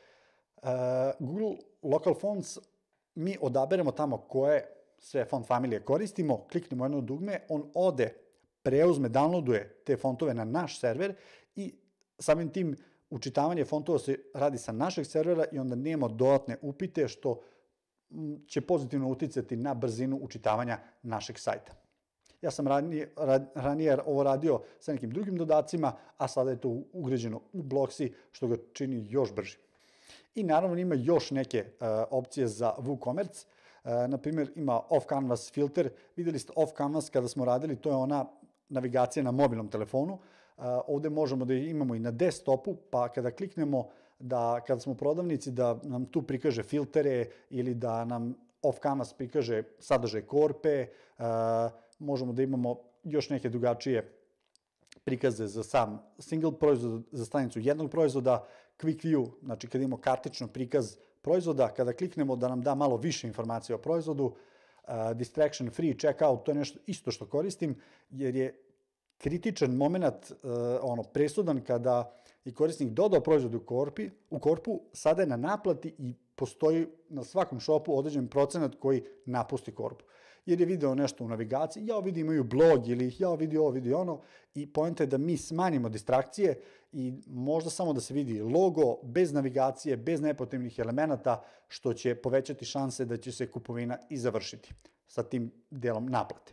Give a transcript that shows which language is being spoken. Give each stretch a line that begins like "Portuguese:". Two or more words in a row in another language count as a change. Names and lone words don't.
Serbian: Google Local Fonts, mi odaberemo tamo koje sve font familije koristimo, kliknemo jedno dugme, on ode, preuzme, downloaduje te fontove na naš server i samim tim učitavanje fontova se radi sa našeg servera i onda nema dodatne upite što će pozitivno uticati na brzinu učitavanja našeg sajta. Ja sam ranije ovo radio sa nekim drugim dodacima, a sada je to ugrađeno u Blocksy, što ga čini još brži. I naravno ima još neke opcije za WooCommerce. Naprimjer, ima off-canvas filter. Videli ste off-canvas kada smo radili, to je ona navigacija na mobilnom telefonu. Ovde možemo da imamo i na desktopu, pa kada kliknemo kada smo u prodavnici, da nam tu prikaže filtere ili da nam off-canvas prikaže sadržaj korpe, možemo da imamo još neke drugačije prikaze za sam single proizvod, za stranicu jednog proizvoda,
English: quick view,
Serbian: znači kada imamo kartično prikaz proizvoda, kada kliknemo da nam da malo više informacije o proizvodu,
English: distraction free checkout,
Serbian: to je nešto isto što koristim, jer je kritičan moment, presudan kada je korisnik dodao proizvod u korpu, sada je na naplati i postoji na svakom shopu određen procenat koji napusti korpu. Jer je video nešto u navigaciji, ja vidi imaju blog ili ja vidi ovo, vidi ono i poenta je da mi smanjimo distrakcije i možda samo da se vidi logo bez navigacije, bez nepotrebnih elemenata, što će povećati šanse da će se kupovina i završiti sa tim delom naplate.